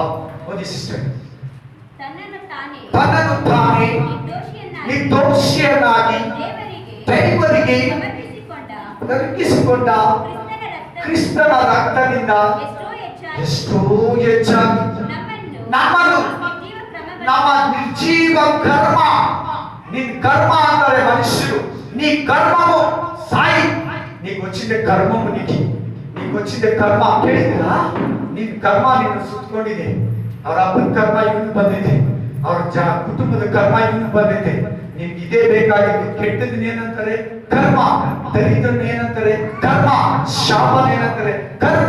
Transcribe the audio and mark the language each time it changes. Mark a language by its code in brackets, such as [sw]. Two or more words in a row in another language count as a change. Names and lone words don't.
[kn] ಓದಿ ಸಿಸ್ಟರ್. ತನ್ನನ್ನು ತಾನೇ ನಿರ್ದೋಷಿಯನ್ನಾಗಿ ದೇವರಿಗೆ ತಗ್ಗಿಸಿಕೊಂಡ ಕ್ರಿಸ್ತನ ರಕ್ತದಿಂದ ಎಷ್ಟೋ ಹೆಚ್ಚಾಗಿ ನಮ್ಮನ್ನು ನಮ್ಮ ನಿರ್ಜೀವ ಕರ್ಮ, ನಿನ್ ಕರ್ಮ ಅಂದರೆ ಮನುಷ್ಯರು, [te] నీ కర్మము సాయి, నీకు వచ్చిన కర్మము నీకు వచ్చిన [kn] ಕರ್ಮ ಕೇಳಿದಿರಾ? ನಿನ್ ಕರ್ಮ ನಿನ್ನ ಸುತ್ತಕೊಂಡಿದೆ. ಅವರ ಅಪ್ಪನ ಕರ್ಮ ಇವನು ಬಂದಿದೆ, ಅವ್ರ ಕುಟುಂಬದ ಕರ್ಮ ಇವನು ಬಂದಿದೆ. ನಿಮ್ಗೆ ಇದೇ ಬೇಕಾಗಿದ್ದು. ಕೆಟ್ಟದನ್ನ ಏನಂತಾರೆ? ಕರ್ಮ. ದರಿದ್ರನ್ನ ಏನಂತಾರೆ? ಕರ್ಮ. ಶಾಪನ ಏನಂತಾರೆ? ಕರ್ಮ.